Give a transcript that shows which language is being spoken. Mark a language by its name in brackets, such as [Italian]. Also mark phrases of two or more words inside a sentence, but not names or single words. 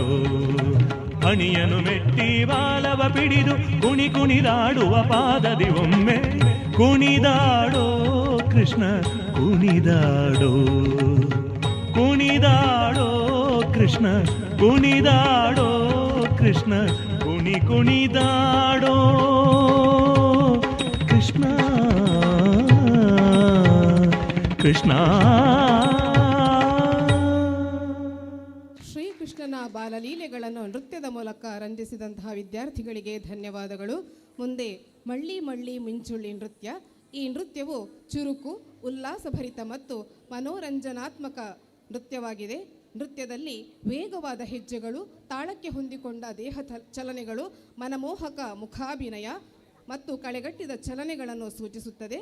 [Kannada] ಹಣಿಯನು ಮೆಟ್ಟಿ ಬಾಲವ ಪಿಡಿದು ಕುಣಿ ಕುಣಿದಾಡುವ ಪಾದದಿ ಒಮ್ಮೆ ಕುಣಿದಾಡೋ ಕೃಷ್ಣ ಕುಣಿದಾಡೋ ಕುಣಿದಾಡೋ ಕೃಷ್ಣ ಕುಣಿದಾಡೋ ಕೃಷ್ಣ ಕುಣಿ ಕುಣಿದಾಡೋ ಕೃಷ್ಣ ಕೃಷ್ಣ. ಶ್ರೀಕೃಷ್ಣನ ಬಾಲಲೀಲೆಗಳನ್ನು ನೃತ್ಯದ ಮೂಲಕ ರಂಜಿಸಿದಂತಹ ವಿದ್ಯಾರ್ಥಿಗಳಿಗೆ ಧನ್ಯವಾದಗಳು. ಮುಂದೆ ಮಳ್ಳಿ ಮಳ್ಳಿ ಮಿಂಚುಳ್ಳಿ ನೃತ್ಯ. ಈ ನೃತ್ಯವು ಚುರುಕು, ಉಲ್ಲಾಸಭರಿತ ಮತ್ತು ಮನೋರಂಜನಾತ್ಮಕ ನೃತ್ಯವಾಗಿದೆ. ನೃತ್ಯದಲ್ಲಿ ವೇಗವಾದ ಹೆಜ್ಜೆಗಳು, ತಾಳಕ್ಕೆ ಹೊಂದಿಕೊಂಡ ದೇಹ ಚಲನೆಗಳು, ಮನಮೋಹಕ ಮುಖಾಭಿನಯ ಮತ್ತು ಕಳೆಗಟ್ಟಿದ ಚಲನೆಗಳನ್ನು ಸೂಚಿಸುತ್ತದೆ.